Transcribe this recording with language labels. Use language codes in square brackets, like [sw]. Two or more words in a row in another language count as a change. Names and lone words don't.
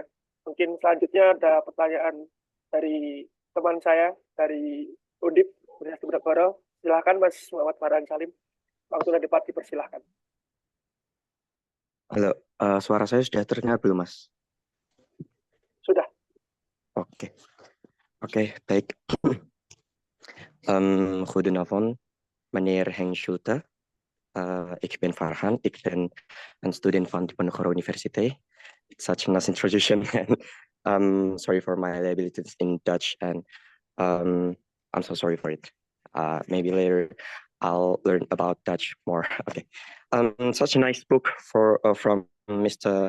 [id] Mungkin selanjutnya ada pertanyaan dari teman saya dari Undip Universitas Diponegoro. Silakan Mas Muhammad Farhan Salim. Waktu dan tempat dipersilahkan. Halo, suara saya sudah terdengar belum, Mas? Sudah. Oke, baik. [nl] Goedenavond, meneer Henk Schulte. Ik ben Farhan, ik ben een student van Diponegoro University. [en] It's such a nice introduction, and sorry for my liabilities in Dutch, and I'm so sorry for it. Maybe later I'll learn about Dutch more. Okay. Such a nice book from Mr.